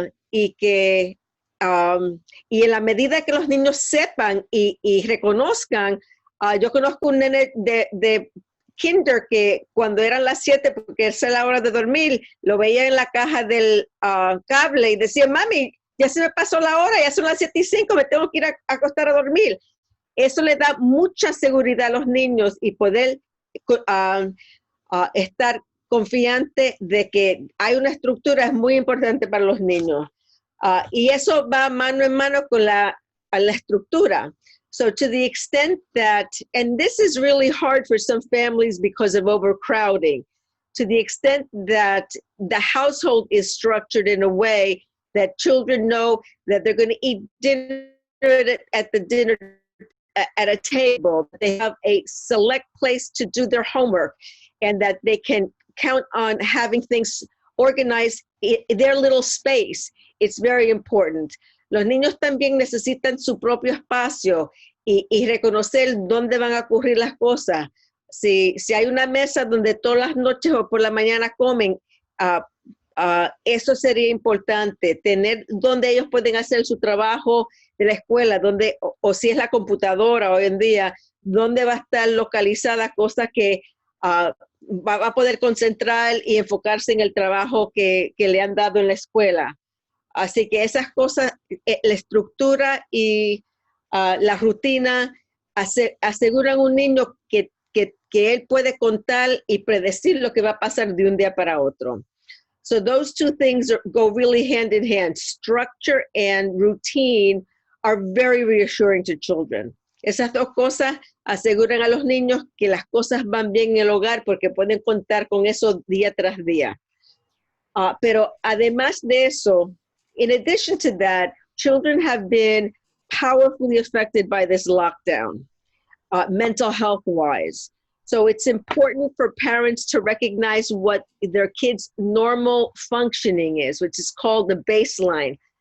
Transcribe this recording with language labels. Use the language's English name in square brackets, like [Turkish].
[Spanish] Y en la medida que los niños sepan y reconozcan, yo conozco un nene de kinder que cuando eran las 7, porque es la hora de dormir, lo veía en la caja del cable y decía: "Mami, ya se me pasó la hora, ya son las 7:05, me tengo que ir a acostar a dormir". Eso le da mucha seguridad a los niños y poder estar confiante de que hay una estructura es muy importante para los niños. Y eso va mano en mano con la estructura. [English] So to the extent that, and this is really hard for some families because of overcrowding, to the extent that the household is structured in a way that children know that they're going to eat dinner at a table, they have a select place to do their homework, and that they can count on having things organized in their little space. It's very important. [Spanish] Los niños también necesitan su propio espacio y reconocer dónde van a ocurrir las cosas. Si hay una mesa donde todas las noches o por la mañana comen, eso sería importante. Tener donde ellos pueden hacer su trabajo de la escuela, donde, o si es la computadora hoy en día, dónde va a estar localizada, cosa que va a poder concentrar y enfocarse en el trabajo que le han dado en la escuela. Así que esas cosas, la estructura y la rutina aseguran a un niño que él puede contar y predecir lo que va a pasar de un día para otro. [English] So those two things go really hand in hand. Structure and routine are very reassuring to children. [Spanish] Esas dos cosas aseguran a los niños que las cosas van bien en el hogar porque pueden contar con eso día tras día. Pero además de eso, [English] in addition to that, children have been powerfully affected by this lockdown, mental health-wise. So it's important for parents to recognize what their kids' normal functioning is, which is called the baseline.